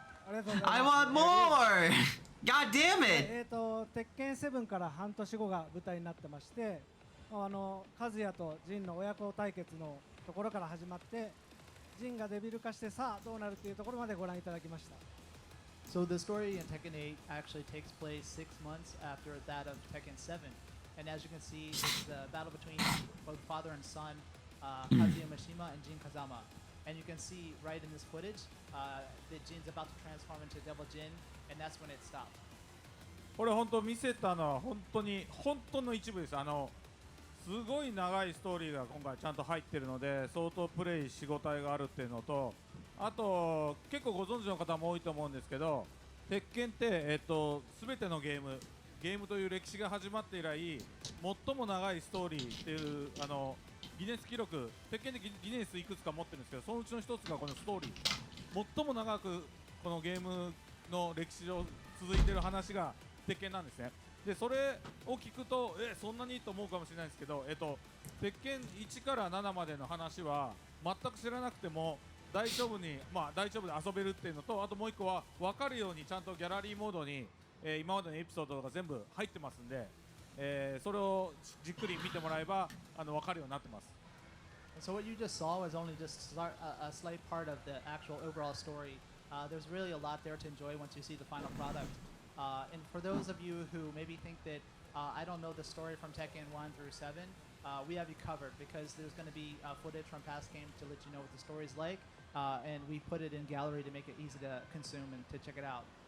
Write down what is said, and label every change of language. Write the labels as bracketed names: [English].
[Japanese] ありがとうございます。 [English] I want more. God damn it. [Japanese] 鉄拳7から半年後が舞台になってまして、和也とジンの親子対決のところから始まって、ジンがデビル化してさあどうなるっていうところまでご覧いただきました。 [English] So the story in Tekken 8 actually takes place 6 months after that of Tekken 7. And as you can see, it's the battle between both father and son, Kazuya Mishima and Jin Kazama. And you can see right in this footage that Jin's about to transform into Devil Jin, and that's when it stopped. [Japanese] これ本当見せたのは本当の一部です。すごい長いストーリーが今回ちゃんと入ってるので相当プレイしごたえがあるっていうのと、あと結構ご存知の方も多いと思うんですけど、鉄拳って全てのゲームという歴史が始まって以来最も長いストーリーっていうギネス記録、鉄拳でギネスいくつか持ってるんですけど、そのうちの一つがこのストーリー。最も長くこのゲームの歴史上続いてる話が鉄拳なんですね。でそれを聞くとそんなにと思うかもしれないんですけど、鉄拳1から7までの話は全く知らなくても大丈夫で遊べるっていうのと、あともう一個は分かるようにちゃんとギャラリーモードに、今までのエピソードが全部入ってますんで、それをじっくり見てもらえば分かるようになってます。 [English] So what you just saw was only just a slight part of the actual overall story. There's really a lot there to enjoy once you see the final product. And for those of you who maybe think that I don't know the story from Tekken 1 through 7, we have you covered because there's going to be footage from past games to let you know what the story's like, and we put it in gallery to make it easy to consume and to check it out.